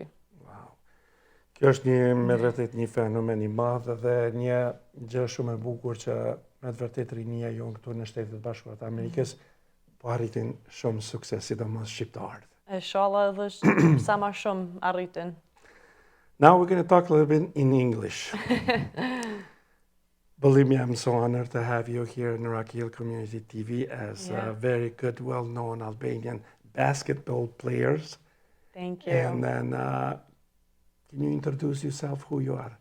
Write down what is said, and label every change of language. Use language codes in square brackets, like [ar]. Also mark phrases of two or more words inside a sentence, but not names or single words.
[sq] Wow. Kjo është me vërtet një fenomen i madh dhe një gjë shumë e bukur që me të vërtet rinia jonë këtu në Shtetet Bashkuara të Amerikës po arritin shumë sukses, sidomos shqiptarët. Inshallah edhe sa ma shumë arritin. [en] Now we're going to talk a little bit in English. Believe me, I'm so honored to have you here in Rock Hill Community TV as a very good, well-known Albanian basketball players. Thank you. And then, can you introduce yourself, who you are?